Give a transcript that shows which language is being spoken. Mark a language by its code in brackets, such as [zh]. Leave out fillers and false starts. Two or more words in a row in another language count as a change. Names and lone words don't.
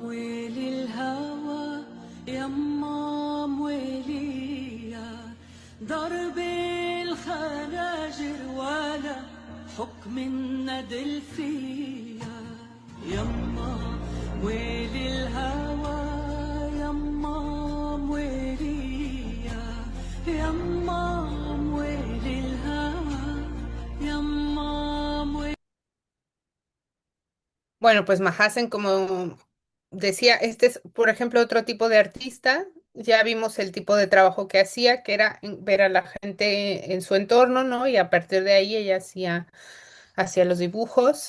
[ar] مويلي الهوى يما مويلي ضرب الخناجر ولا حكم الندل فيا يما ويلي الهوى يما ويلي يما ويلي الهوى يما ويلي. [es] Bueno, pues Mahasen, como decía, este es, por ejemplo, otro tipo de artista. Ya vimos el tipo de trabajo que hacía, que era ver a la gente en su entorno, ¿no? Y a partir de ahí ella hacía los dibujos.